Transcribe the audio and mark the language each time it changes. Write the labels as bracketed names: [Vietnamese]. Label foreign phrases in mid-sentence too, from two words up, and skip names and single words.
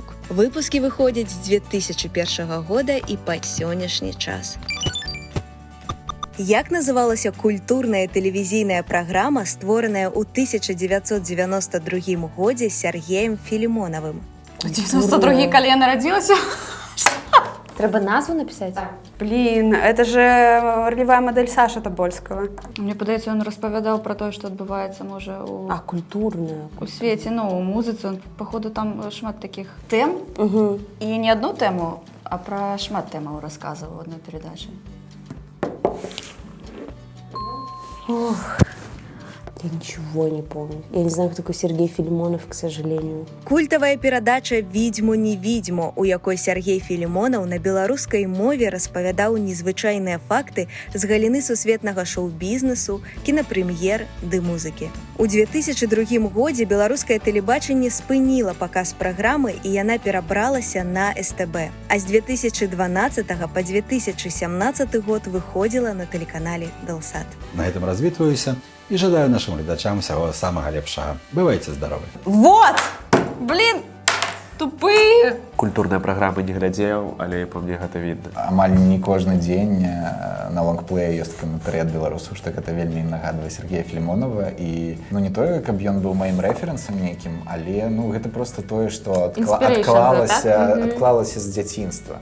[Belarusian] Выпускі выходзяць з 2001 года і па сённяшні час. Як называлася культурная тэлевізійная праграма, створаная ў 1992 годзе Сергеем Філімонавым? 92-й, калі я нарадзілася? [Russian] Треба назву написать? Блин, это же ролевая модель Саши Тобольского. [Belarusian] Мне падаецца, ён распавядаў пра тое, што адбываецца, можа, культурная. у свеце, ну, у музыцы. Походу, там шмат такіх тэм. І не одну тэму, а пра шмат тэмаў расказваў у адной перадачы. [Russian] Ох, я ничего не помню. Я не знаю, кто такой Сергей Филимонов, к сожалению. [Belarusian] Культавая перадача «Відзьму не відзьму», у якой Сергей Філімонаў на беларускай мове распавядаў незвычайныя факты з галіны сусветнага шоу-бізнесу, кінапрэм'ер ды музыкі. У 2002 годзе беларускае тэлебачанне спыніла паказ праграмы і яна перабралася на СТБ. А з 2012 па 2017 год выходзіла на тэлеканале «Белсат». [Russian] На этом [Belarusian] развітваюся і жадаю нашим глядачам всього самого лепшого. Бывайте здоровы. [Russian] Вот! Блин, тупые! [Belarusian] Культурныя праграмы не глядзеў, але па мне гэта видно. Амаль не кожны дзень на лонгплее ёсць каментары ад беларусаў, што гэта вельмі нагадвае Сергея Філімонова. І ну не тое, каб ён быў маім рэферэнсам нейкім, але ну гэта просто тое, што адклалася з дзяцінства.